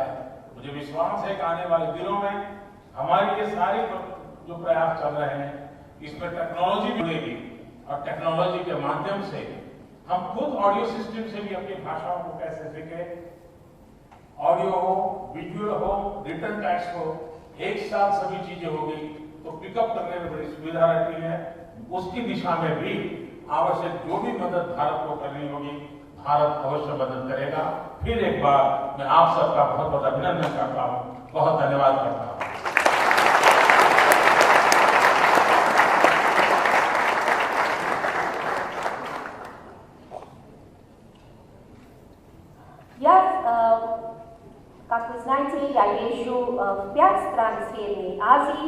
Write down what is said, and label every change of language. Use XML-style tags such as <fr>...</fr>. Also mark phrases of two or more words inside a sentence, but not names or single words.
<hi>मुझे विश्वास है कि आने वाले दिनों में हमारे ये सारे जो प्रयास चल रहे हैं, इसमें टेक्नोलॉजी जुड़ेगी और टेक्नोलॉजी के माध्यम से हम खुद</hi> <en>audio system</en> <hi>से भी अपनी भाषाओं को कैसे सीखें, ऑडियो हो, विजुअल हो,</hi> <en>written text</en> <hi>हो, एक साथ सभी चीजें होगी तो पिकअप करने में बड़ी सुविधा रहती है। उसकी दिशा में भी आवश्यक जो भी मदद भारत को करनी होगी, भारत अवश्य मदद करेगा। फिर एक बार मैं आप सबका बहुत बहुत अभिनंदन करता हूं, बहुत धन्यवाद करता हूं।</hi> <ru>Как вы знаете, я езжу в 5 стран Средней Азии.</ru>